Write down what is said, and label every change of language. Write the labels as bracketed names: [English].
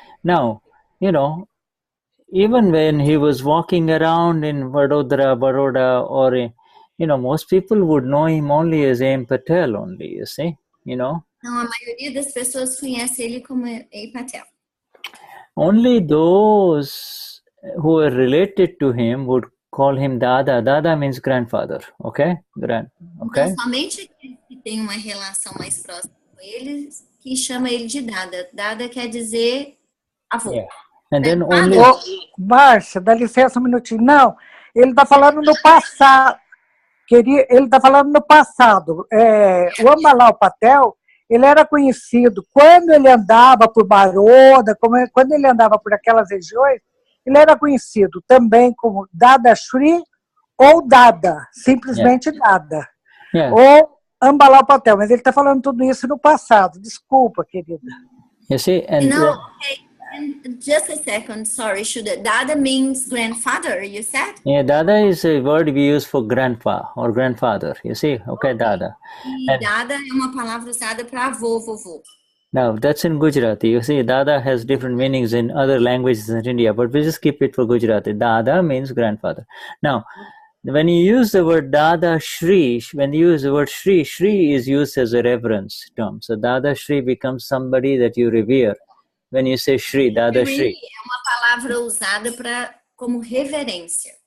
[English] Now, even when he was walking around in Baroda, or, most people would know him only as A.M. Patel only, you see, [Portuguese] Não, a maioria das pessoas conhece ele como A.M. Patel. [English] Only those who are related to him would call him Dada. Dada means grandfather, okay? [Portuguese] Então, somente aqueles que têm uma relação mais próxima com ele, que chama ele de Dada. Dada quer dizer avô. [English] Yeah. And then only... [Portuguese] Marcia, dá licença um minutinho. Não, ele está falando no passado. Ele está falando no passado. O Ambalal Patel, ele era conhecido quando ele andava por Baroda, quando ele andava por aquelas regiões, ele era conhecido também como Dadashri ou Dada, simplesmente Dada. Ou Ambalal Patel, mas ele está falando tudo isso no passado. Desculpa, querida. [English] You see, and just a second, sorry, Shuddha. Dada means grandfather, you said? Yeah, Dada is a word we use for grandpa or grandfather, you see? Okay, Dada. [Portuguese] E Dada é uma palavra usada para avô, vovô. [English] Now, that's in Gujarati. You see, Dada has different meanings in other languages in India, but we just keep it for Gujarati. Dada means grandfather. Now, when you use the word Dada Shri, when you use the word Shri, Shri is used as a reverence term. So Dada Shri becomes somebody that you revere. When you say Shri, Dada Shri. [Portuguese] É uma palavra usada como reverência.